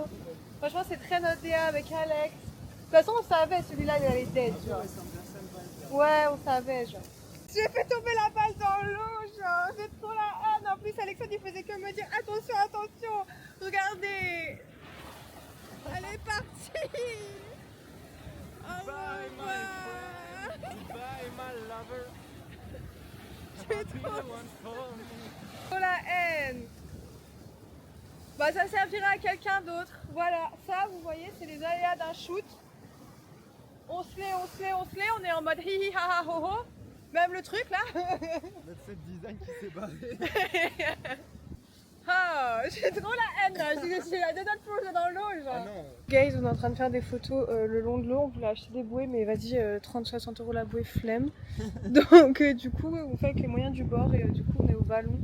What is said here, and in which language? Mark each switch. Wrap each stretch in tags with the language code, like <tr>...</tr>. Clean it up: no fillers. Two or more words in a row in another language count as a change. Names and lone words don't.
<fr>Franchement, c'est très notre DA avec Alex. De toute façon, on savait, celui-là, il allait dead, genre. Ouais, on savait, genre. J'ai fait tomber la balle dans l'eau, genre. J'ai trop la haine. En plus, Alexandre, il faisait que me dire attention, attention. Regardez. Elle est partie. Oh</fr> <en>Bye, my friend. Bye, my lover.</en> <fr>J'ai trop la haine. Bah, ça servira à quelqu'un d'autre. Voilà, ça, vous voyez, c'est les aléas d'un shoot. On se l'est, on est en mode hi hi ha ha ho ho. Même le truc là. Notre set design qui s'est barré. Ah, j'ai trop la haine là. J'ai la dedans de plonger dans l'eau, genre. Ah non. Guys, on est en train de faire des photos le long de l'eau. On voulait acheter des bouées, mais vas-y, 30-60 € la bouée, flemme. Donc, du coup, on fait avec les moyens du bord et du coup, on est au ballon.</fr>